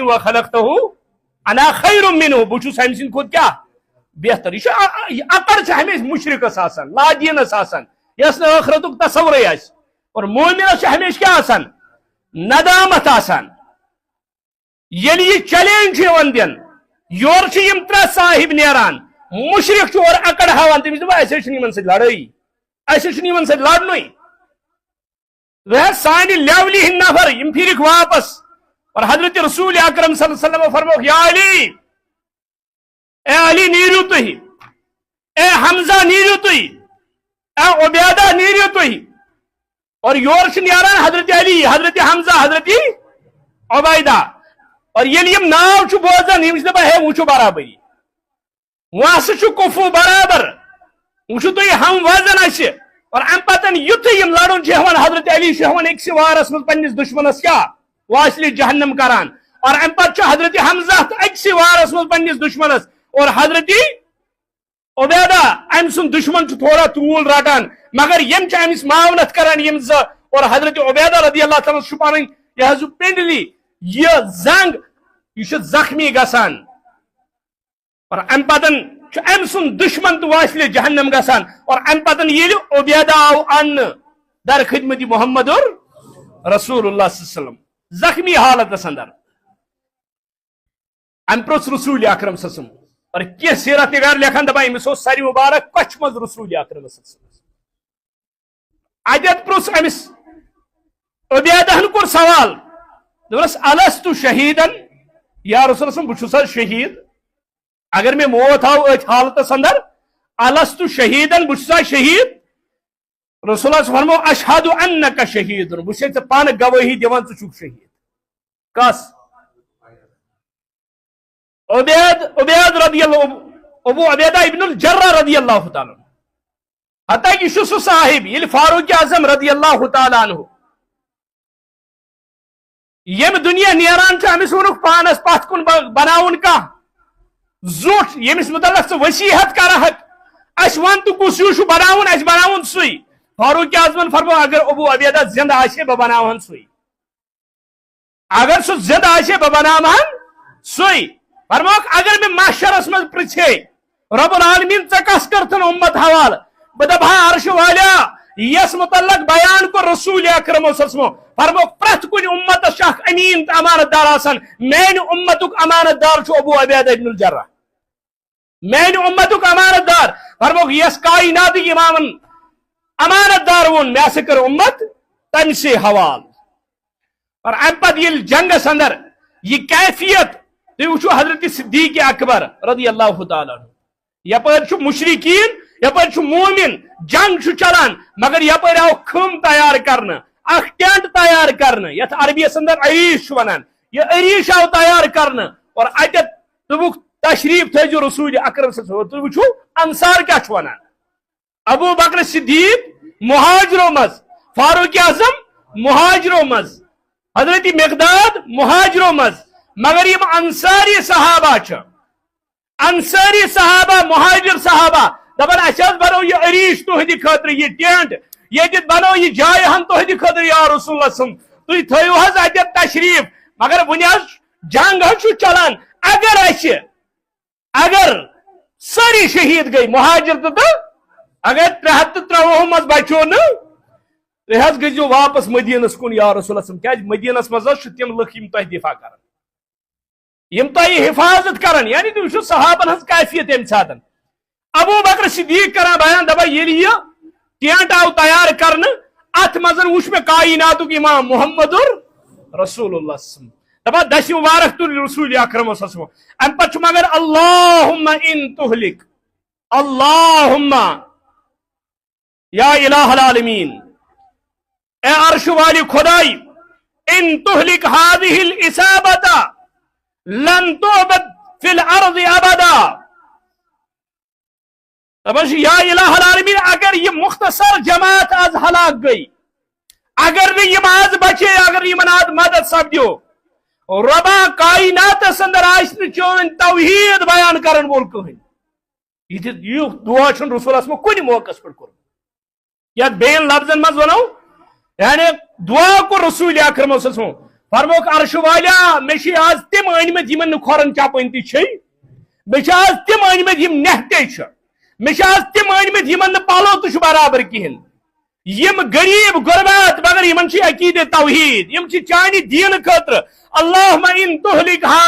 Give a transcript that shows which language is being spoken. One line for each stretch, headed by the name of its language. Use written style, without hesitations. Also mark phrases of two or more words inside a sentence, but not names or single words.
Arabic: وخلقتہ انا خیر منہ
Kashmiri: بہٕ چھُس أمۍ سٕنٛدِ کھۄتہٕ کیٛاہ بہتر یہ اکڑ چھِ ہمیشہ مشرقس آسان لادینس آسان یس نہٕ ٲخرتُک تصورے آسہِ اور مومنس چھِ ہمیشہ کیٛاہ آسان ندامت آسان ییٚلہِ یہِ چیلینج چھُ یِوان دِنہٕ یورٕ چھِ یِم ترٛےٚ صاحب نیران مشرق چھُ اورٕ اکڑ ہاوان تٔمِس دوٚپ اَسے چھُنہٕ یِمن سۭتۍ لڑٲیی اَسے چھُنہٕ یِمن سۭتۍ لڑنُے سانہِ لیولہِ ہٕنٛدۍ نفر یِم پھِرِکھ واپس اور حضرت رسول اکرم
Arabic: صلی اللہ علیہ وسلم
Kashmiri: فرموکھ یا علی اے علی نیرو تُہۍ اے حمزہ نیرو تُہۍ اے عبیدہ نیرو تُہۍ اور یور چھِ نیران حضرت علی حضرت حمزہ حضرت عبیدہ اور ییٚلہِ یِم ناو چھُ بوزان یِم چھِ دپان ہے وۄنۍ چھُ برابری وۄنۍ ہسا چھُ کُفوٗ برابر وۄنۍ چھُو تُہۍ ہم وزن اسہِ اور امہِ پتن یُتھُے یِم لڑُن چھِ ہٮ۪وان حضرت علی چھُ ہٮ۪وان أکسٕے وارس منٛز پننِس دُشمنس کیٛاہ واسلہِ جہنم کران اور امہِ پتہٕ چھُ حضرت حمزہ تہٕ أکسٕے وارس منٛز پننِس دُشمنس اور حضرت عبیدہ أمۍ سُنٛد دُشمن چھُ تھوڑا توٗل رٹان مگر یِم چھِ أمِس معاونت کران یِم زٕ اور حضرت عبیدہ
Arabic: رضی اللہ تعالیٰ
Kashmiri: چھُ پنٕنۍ یہِ حظ پنڈلی یہ زنگ یہ زخمی گژھان اور ام پتن ام سن دشمن تو واسلے جہنم گژھان اور ام پتن ییٚلہِ عبیدہ آو ان در خدمت محمد اور رسول اللہ
Arabic: صلی اللہ علیہ وسلم
Kashmiri: زخمی حالت اندر ام پرٛژھ رسول اکرم
Arabic: صلی اللہ علیہ وسلم
Kashmiri: اور کینٛہہ سیرت نگار لیکھان دپان أمِس اوس ساروی مبارک کچھ منٛز رسول اکرم صلی
Arabic: اللہ علیہ وسلم
Kashmiri: اتٮ۪تھ پرٛژھ أمِس عبیدہن کوٚر سوال دوٚپنس
Arabic: الستُ شہیدن یا رسول اللہ
Kashmiri: بہٕ چھُس حظ شہید اگر مےٚ موت آو أتھۍ حالتس اندر
Arabic: الستُ شہیدن
Kashmiri: بہٕ چھُسا شہید رسول اللہ فرمو
Arabic: اشہد انک شہید
Kashmiri: بہٕ چھُسے ژےٚ پانہٕ گوٲہی دِوان ژٕ چھُکھ شہید کس عبید
Arabic: رضی اللہ
Kashmiri: ابو عبیدہ ابن الجرہ
Arabic: رضی اللہ تعالیٰ
Kashmiri: حتیٰ کہ یہ سُہ صاحب ییٚلہِ فاروق اعظم
Arabic: رضی اللہ تعالیٰ عنہ
Kashmiri: یم دنیا نیران أمس وونُکھ پانس پتھ کُن بناوُن کانٛہہ زوٚٹھ ییٚمِس متعلق ژٕ وصیحت کرہکھ اَسہِ وَن تہٕ کُس ہیوٗ چھُ بناوُن اَسہِ بناوُن سُے فاروق اعظمن فرمو اگر ابو عبیدہ زندہ آسہِ بہٕ بناوہن سُے اگر سُہ زندہ آسہِ بہٕ بناوہن سُے فرموکھ اگر مےٚ محشرس منٛز پرژھے
Arabic: رب العالمین
Kashmiri: ژےٚ کس کٔرتھن اُمت حوالہٕ بہٕ دپہا عرشہِ والیا یس متعلق بیان کوٚر رسول اکرم
Arabic: صلی اللہ علیہ وسلم
Kashmiri: فرموکھ پرٛٮ۪تھ کُنہِ اُمتس چھُ اکھ امین تہٕ امانت دار آسان میانہِ اُمتُک امانت دار چھُ ابو عبیدہ ابن الجرہ میانہِ اُمتُک امانت دار فرموکھ یس کائناتٕکۍ امامن امانت دار ووٚن مےٚ ہسا کٔر اُمت تمہِ سے حوال اور امہِ پتہٕ ییٚلہِ جنگس اندر یہ کیفیت تُہۍ وٕچھِو حضرت صدیق اکبر
Arabic: رضی اللہ تعالیٰ عنہ
Kashmiri: یپٲرۍ چھُ مشرقین یپٲرۍ چھُ مومن جنگ چھُ چلان مگر یپٲرۍ آو خٕم تیار کرنہٕ اکھ ٹینٹ تیار کرنہٕ یتھ عربیس اندر عریش چھُ ونان یہ عریش آو تیار کرنہٕ اور اتٮ۪تھ دوٚپُکھ تشریف تھٲیزیو رسول اکرم
Arabic: صلی اللہ علیہ وسلم
Kashmiri: تُہۍ وٕچھِو انصار کیٛاہ چھُ ونان ابو بکر صدیق مہاجرو منٛز فاروق اعظم مہاجرو منٛز حضرت مقداد مہاجرو منٛز مگر یم انصاری صحابہ انصاری صحابہ مہاجر صحابہ دپان اچھا بنو یہ عریش تہندِ خاطر یہ ٹینٹ یہ بنو یہ جائے ہن تہندِ خاطر
Arabic: یا رسول اللہ صلی اللہ علیہ وسلم
Kashmiri: تُہۍ تھٲیِو حظ اتٮ۪تھ تشریف مگر وٕنہِ حظ جنگ حظ چھُ چلان اگر ساری شہید گئی مہاجر تو اگر 303 مز بچو نا تُہۍ حظ گٔژھِو واپس مدینس کُن
Arabic: یا رسول اللہ صلی اللہ علیہ وسلم
Kashmiri: کیٛازِ مدینس منٛز حظ چھِ تِم لُکھ یِم تۄہہِ دفاع کران یم تۄہہِ حفاظت کران یعنی تُہۍ وٕچھِو صحابن ہٕنٛز کیفیت امہِ ساتہٕ ابو بکر صدیق کران بیان دپان ییٚلہِ یہِ ٹینٹ آو تیار کرنہٕ اتھ منٛز وٕچھ مےٚ کائناتُک امام محمد رسول اللہ
Arabic: صلی اللہ علیہ وسلم
Kashmiri: دپان دسہِ مبارک تُل رسول اکرم
Arabic: صلی اللہ علیہ وسلم
Kashmiri: امہِ پتہٕ چھُ مگر
Arabic: اللہم ان تہلک اللہم یا الہ العالمین
Kashmiri: اے عرش والی خدائی
Arabic: ان تہلک هذه الاسابۃ لن تعبد فی الارض ابدا
Kashmiri: دپان
Arabic: یا الہ العالمین
Kashmiri: اگر یہ مختصر جماعت آز ہلاک گئی اگر نہ یم آز بچے اگر یمن آز مدد سپدیو ربا کائناتس اندر آسہ چون توحید بیان کرن وول کہین یہ دعا چھ رسول اللہ کن موقع پہ کور یا بین لفظن مز ونو یعنی دعا کو رسول اکرم
Arabic: صلی اللہ علیہ وسلم
Kashmiri: فرموک عرش والا مے آز تم أنمت یمن کھورن چپن تہ مے آز تم أنمت یم نہتے مے آز تم أنمت یمن پلو تہ برابر کہین یم غریب غربات مگر یمن چھ عقیدہ توحید یم چھ چانی دین خاطر
Arabic: اللہم ان تہلک